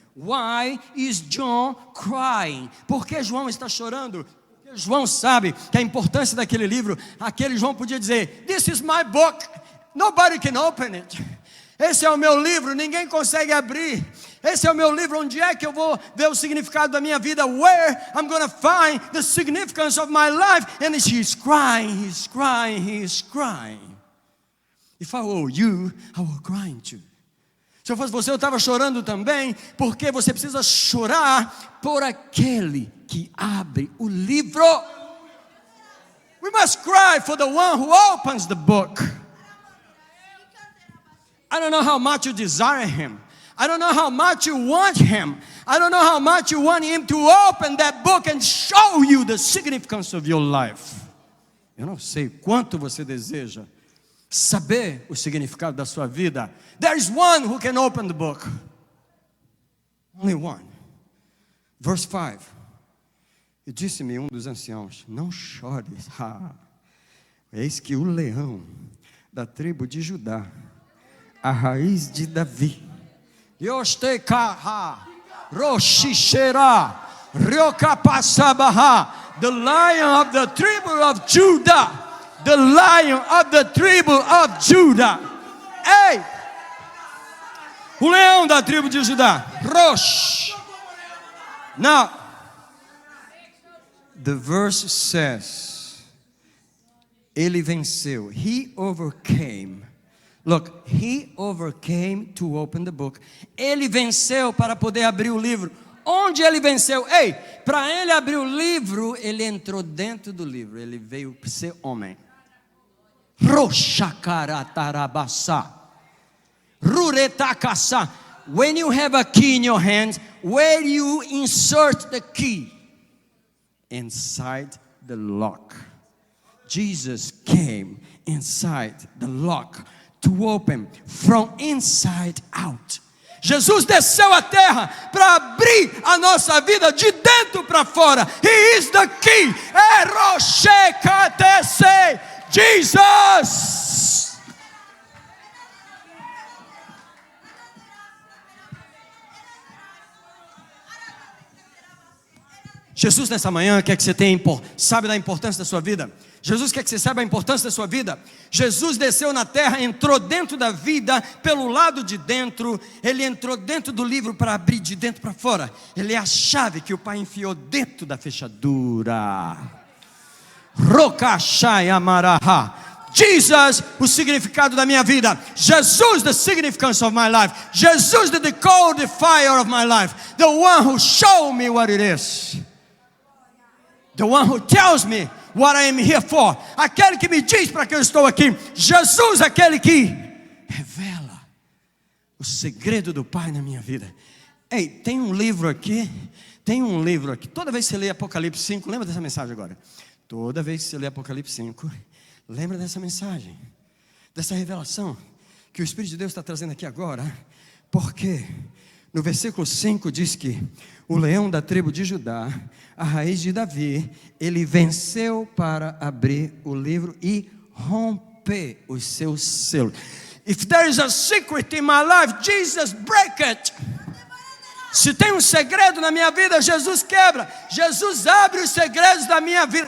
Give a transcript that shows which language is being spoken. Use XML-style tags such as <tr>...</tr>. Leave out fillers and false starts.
<en>Why is John crying?</en> <pt>Por que João está chorando? Porque João sabe que a importância daquele livro. Aquele João podia dizer:</pt> <en>This is my book. Nobody can open it.</en> <pt>Esse é o meu livro, ninguém consegue abrir. Esse é o meu livro, onde é que eu vou ver o significado da minha vida?</pt> <en>Where I'm going to find the significance of my life? And he's crying, he's crying, he's crying. If I were you, I were crying too.</en> <pt>Se eu fosse você, eu estava chorando também, porque você precisa chorar por aquele que abre o livro.</pt> <en>We must cry for the one who opens the book. I don't know how much you desire him. I don't know how much you want him. I don't know how much you want him to open that book and show you the significance of your life.</en> <pt>Eu não sei quanto você deseja saber o significado da sua vida.</pt> <en>There is one who can open the book. Only one. Verse 5.</en> <pt>E disse-me um dos anciãos: não chores. Eis que o leão da tribo de Judá, a raiz de Davi,</pt> <en>the lion of the tribe of Judah, the lion of the tribe of Judah.</en> <pt>Ei! O leão da tribo de Judá. Rosh.</pt> <en>Now, the verse says,</en> <pt>ele venceu.</pt> <en>He overcame. Look, he overcame to open the book.</en> <pt>Ele venceu para poder abrir o livro. Onde ele venceu? Ei, para ele abrir o livro, ele entrou dentro do livro. Ele veio ser homem. Roshakaratarabasa. Ruretakasa.</pt> <en>When you have a key in your hand, where you insert the key? Inside the lock. Jesus came inside the lock to open from inside out.</en> <pt>Jesus desceu à terra para abrir a nossa vida de dentro para fora.</pt> <en>He is the key. Eroshekatese. Jesus.</en> <pt>Jesus nessa manhã quer que você sabe da importância da sua vida. Jesus quer que você saiba a importância da sua vida. Jesus desceu na terra, entrou dentro da vida, pelo lado de dentro. Ele entrou dentro do livro para abrir de dentro para fora. Ele é a chave que o Pai enfiou dentro da fechadura. Rokashai Amaraha. Jesus, o significado da minha vida.</pt> <en>Jesus, the significance of my life. Jesus, the decodifier of my life. The one who showed me what it is. The one who tells me what I am here for.</en> <pt>Aquele que me diz para que eu estou aqui. Jesus, aquele que revela o segredo do Pai na minha vida. Ei, tem um livro aqui. Toda vez que você lê Apocalipse 5, lembra dessa mensagem agora. Toda vez que você lê Apocalipse 5, lembra dessa mensagem, dessa revelação que o Espírito de Deus está trazendo aqui agora. Porque no versículo 5 diz que o leão da tribo de Judá, a raiz de Davi, ele venceu para abrir o livro e romper os seus selos.</pt> <en>If there is a secret in my life, Jesus break it.</en> <pt>Se tem um segredo na minha vida, Jesus quebra. Jesus abre os segredos da minha vida.</pt>